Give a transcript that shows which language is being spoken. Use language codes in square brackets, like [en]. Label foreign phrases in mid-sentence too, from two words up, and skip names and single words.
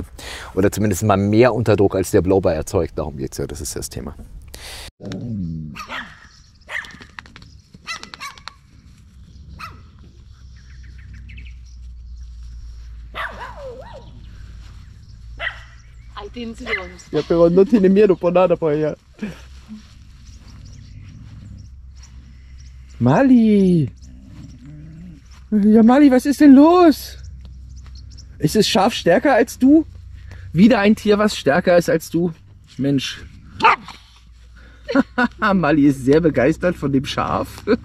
[de] Oder zumindest mal mehr Unterdruck, als der Blower erzeugt. Darum geht es ja, das ist ja das Thema. Ja, [es] pero no tiene miedo por nada por allá. [de] Mali! Ja, Mali, was ist denn los? Ist das Schaf stärker als du? Wieder ein Tier, was stärker ist als du? Mensch. Mali ist sehr begeistert von dem Schaf.